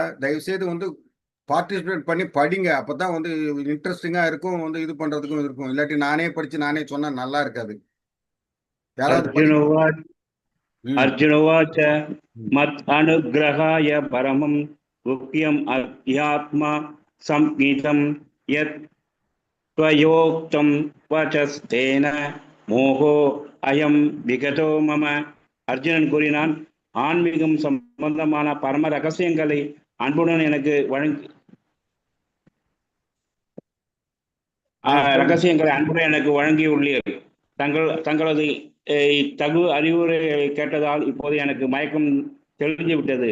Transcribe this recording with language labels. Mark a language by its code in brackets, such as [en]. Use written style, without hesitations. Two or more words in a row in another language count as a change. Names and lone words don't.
[ta] தயவுசெய்து வந்து பார்ட்டிசிபேட் பண்ணி படிங்க, அப்பதான் வந்து இன்ட்ரெஸ்டிங்கா இருக்கும், வந்து இது பண்றதுக்கும் இருக்கும். இல்லாட்டி நானே படிச்சு நானே சொன்னா நல்லா இருக்காது. யாராவது [sa] अर्जुन उवाच ம் अर्जुन उवाच ம். मत् अनुग्रहाय परमं गुह्यम् अध्यात्म संहितम् यत् त्वयोक्तं वचस्तेन मोहो अयं विगतो मम. [ta] அர்ஜுனன் கூறினான், ஆன்மீகம் சம்பந்தமான பரம ரகசியங்களை அன்புடன் எனக்கு சொல்லுங்க. ரகசியங்களை அன்புடன் எனக்கு வழங்கியுள்ளீர். தங்களது தகு அறிவுரைகளை கேட்டதால் இப்போது எனக்கு மயக்கம் தெளிஞ்சு விட்டது.